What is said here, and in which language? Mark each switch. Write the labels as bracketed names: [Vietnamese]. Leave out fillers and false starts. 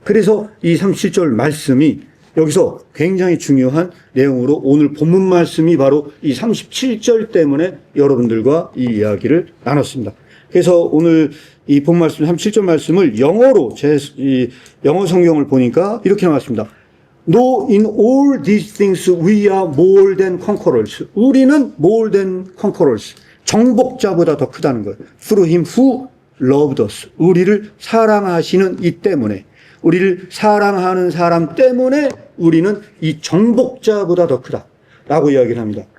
[Korean] 그래서 이 37절 말씀이 여기서 굉장히 중요한 내용으로 오늘 본문 말씀이 바로 이 37절 때문에 여러분들과 이 이야기를 나눴습니다. 그래서 오늘 이 본 말씀 37절 말씀을 영어로 이 영어 성경을 보니까 이렇게 나왔습니다. [English] No, in all these things we are more than conquerors. [Korean] 우리는 [English] more than conquerors. [Korean] 정복자보다 더 크다는 거예요. [English] Through him who loved us. [Korean] 우리를 사랑하시는 이 때문에, 우리를 사랑하는 사람 때문에 우리는 이 정복자보다 더 크다. 라고 이야기를 합니다.